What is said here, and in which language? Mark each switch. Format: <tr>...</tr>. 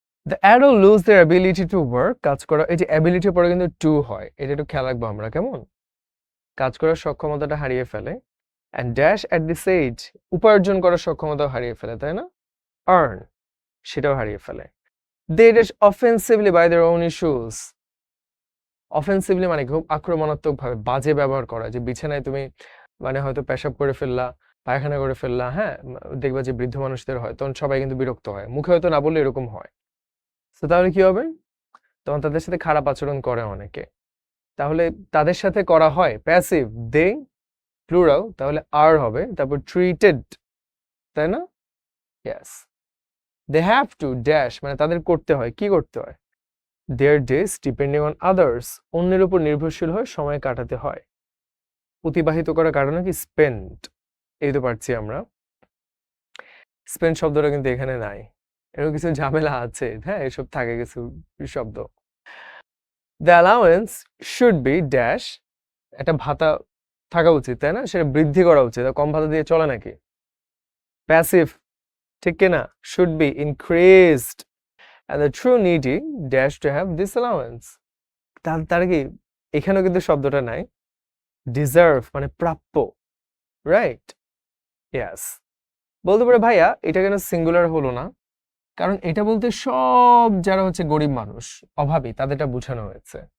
<en>The adult lose their ability to work,</en> <bn>কাজ করা, এই যে অ্যাবিলিটি পরে কিন্তু টু হয়, এটা একটু খেয়াল রাখবো আমরা, কেমন? কাজ করার সক্ষমতাটা হারিয়ে ফেলে,</bn> <en>and dash at this age,</en> <bn>উপার্জন করার সক্ষমতাও হারিয়ে ফেলে, তাই না? earn, সেটাও হারিয়ে ফেলে।</bn> <en>They dash offensively by their own issues.</en> <bn>Offensively মানে খুব আক্রমণাত্মকভাবে বাজে ব্যবহার করা, যে বিছানায় তুমি মানে হয়তো পেশাব করে ফেললা, পায়খানা করে ফেললা, হ্যাঁ, দেখবা যে বৃদ্ধ মানুষদের হয়, তখন সবাই কিন্তু বিরক্ত হয়, মুখে হয়তো না বললে এরকম হয়। তো তাহলে কি হবে? তখন তাদের সাথে খারাপ আচরণ করে অনেকে, তাহলে তাদের সাথে করা হয় প্যাসিভ, দে প্লুরাল, তাহলে আর হবে, তারপর ট্রিটেড, তাই না? Yes, they have to dash মানে তাদের করতে হয়, কি করতে হয়? Their days depending on others, অন্যের উপর নির্ভরশীল হয়ে সময় কাটাতে হয়। অতিবাহিত করা কারণে কি স্পেন্ড, এই তো পারছি আমরা। স্পেন্ড শব্দটা কিন্তু এখানে নাই, এরকম কিছু ঝামেলা আছে, হ্যাঁ, এসব থাকে কিছু শব্দ। The allowance should be dash, একটা ভাতা থাকা উচিত, তাই না? সেটা বৃদ্ধি করা উচিত, কম ভাতা দিয়ে চলে নাকি? প্যাসিভ, ঠিক কিনা?</bn> <en>Should be increased, and the true needy dash to have this allowance.</en> <bn>তার কি এখানেও কিন্তু শব্দটা নাই, ডিজার্ভ মানে প্রাপ্য, রাইট? ইয়েস। বলতে পারে ভাইয়া এটা কেন সিঙ্গুলার হলো না? কারণ এটা বলতে সব যারা হচ্ছে গরিব মানুষ, অভাবী, তাদেরটা বোঝানো হয়েছে।</bn>